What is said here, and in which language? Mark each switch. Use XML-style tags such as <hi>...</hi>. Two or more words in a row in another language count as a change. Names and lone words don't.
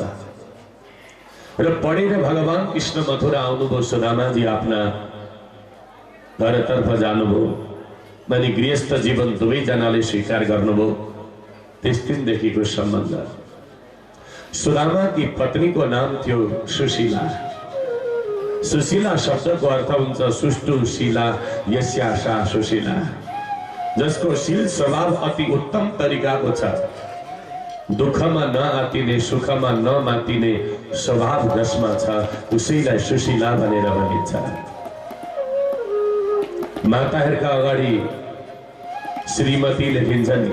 <ne>र पढेर भगवान कृष्ण मथुरा आउनुभयो, सुदामाजी आफ्ना घरतर्फ जानुभयो। अनि गृहस्थ जीवन दुवैजनाले स्वीकार गर्नुभयो। त्यस दिनदेखिको सम्बन्ध। सुदामाकी पत्नीको नाम थियो सुशीला। सुशीला शब्दको अर्थ हुन्छ</ne> <sa>सुष्टु शिला, यस्या सा सुशीला,</sa> <ne>जसको शील स्वभाव अति उत्तम तरिकाको छ। दुःखमा नआतिने, सुखमा नमातिने स्वभाव जसमा छ उसैलाई सुशीला भनेर भनिन्छ। माताहरूका अगाडि श्रीमती लेखिन्छ नि।</ne>